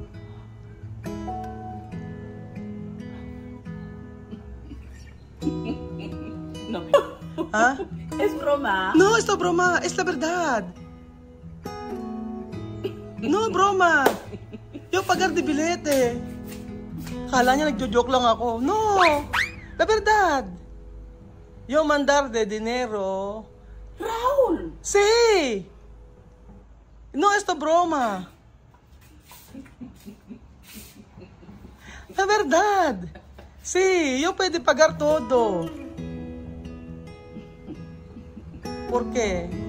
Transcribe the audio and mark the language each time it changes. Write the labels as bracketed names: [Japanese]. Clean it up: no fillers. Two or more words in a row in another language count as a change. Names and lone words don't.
[Spanish] No. ¿Ah? Es broma. No, esto broma, es la verdad. No, broma. Yo pagar de bilete. [Filipino] Kala niya nagjo-joke lang ako. [Spanish] No, la verdad. Yo mandar de dinero. Raúl. Sí. No, esto broma. La verdad. Sí, yo puedo pagar todo. ¿Por qué?